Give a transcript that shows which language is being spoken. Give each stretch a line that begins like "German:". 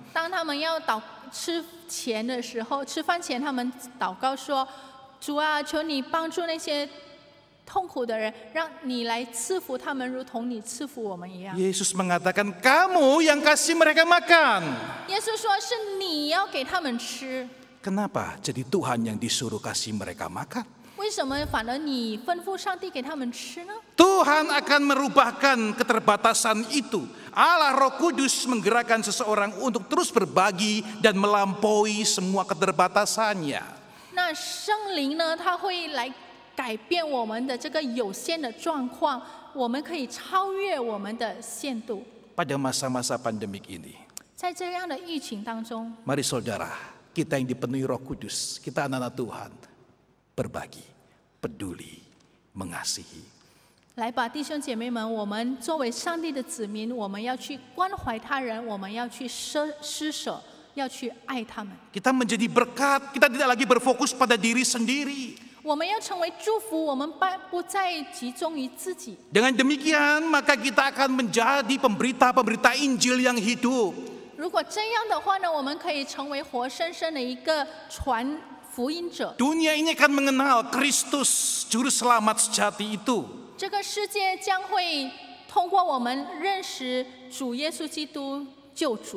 Chinese: 当他们要吃前的时候，吃饭前他们祷告说：“主啊，求你帮助那些痛苦的人，让你来赐福他们，如同你赐福我们一样。”
Indonesian: Yesus mengatakan, kamu yang kasih mereka makan.
Chinese: 耶稣说：“是你要给他们吃。”
Indonesian: Kenapa jadi Tuhan yang disuruh kasih mereka makan?
Chinese: 为什么反而你吩咐上帝给他们吃呢？
Indonesian: Tuhan akan merubahkan keterbatasan itu. Allah Roh Kudus menggerakkan seseorang untuk terus berbagi dan melampaui semua keterbatasannya.
Chinese: 那圣灵呢，他会来改变我们的这个有限的状况，我们可以超越我们的限度。
Indonesian: Pada masa-masa pandemik ini,
Chinese: 在这样的疫情当中，
Indonesian: mari saudara, kita yang dipenuhi Roh Kudus, kita anak-anak Tuhan, berbagi, peduli, mengasihi.
Chinese: 来吧，弟兄姐妹们，我们作为上帝的子民，我们要去关怀他人，我们要去施舍，要去爱他们。
Indonesian: Kita menjadi berkat, kita tidak lagi berfokus pada diri sendiri.
Chinese: 我们要成为祝福，我们不再集中于自己。
Indonesian: Dengan demikian, maka kita akan menjadi pemberita-pemberita Injil yang hidup.
Chinese: 如果这样的话呢，我们可以成为活生生的一个传福音者。
Indonesian: Dunia ini akan mengenal Kristus, Juru Selamat sejati itu.
Chinese: 这个世界将会通过我们认识主耶稣基督救主。